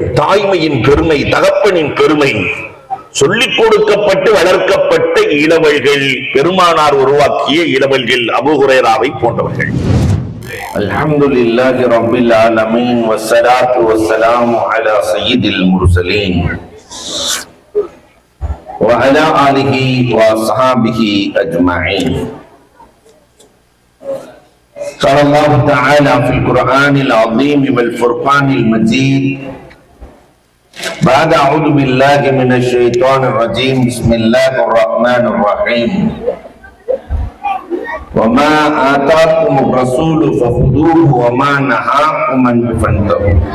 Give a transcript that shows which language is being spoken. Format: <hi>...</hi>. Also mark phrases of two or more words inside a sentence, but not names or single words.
<ta>தாய்மையின் பெருமை, தகப்பனின் பெருமை, சொல்லிக் கொடுக்கப்பட்டு வளர்க்கப்பட்ட இளவல்கள், பெருமானார் உருவாக்கிய இளவல்கள் அபூ ஹுரைராவை போன்றவர்கள்.</ta> <ar>الحمد لله رب العالمين والصلاة والسلام على سيد المرسلين وعلى آله وصحبه أجمعين. قال الله تعالى في القرآن العظيم والفرقان المجيد بعد أعوذ بالله من الشيطان الرجيم بسم الله الرحمن الرحيم وما آتاكم الرسول فخذوه وما نهاكم عنه فانتهوا</ar>